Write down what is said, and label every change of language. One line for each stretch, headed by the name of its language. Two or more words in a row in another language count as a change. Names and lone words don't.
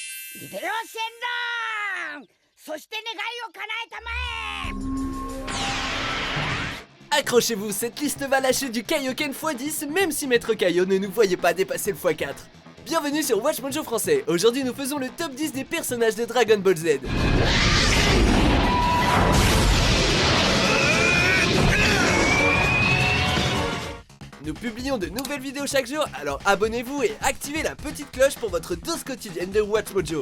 Japanese: リベロ戦だ。そして願いを叶えたまえ。
French: Accrochez-vous, cette liste va lâcher du Kaioken x10 même si Maître Kaio ne nous voyait pas dépasser le x4. Bienvenue sur Watch Mojo français. Aujourd'hui nous faisons le top 10 des personnages de Dragon Ball Z. Nous publions de nouvelles vidéos chaque jour, alors abonnez-vous et activez la petite cloche pour votre dose quotidienne de Watch Mojo.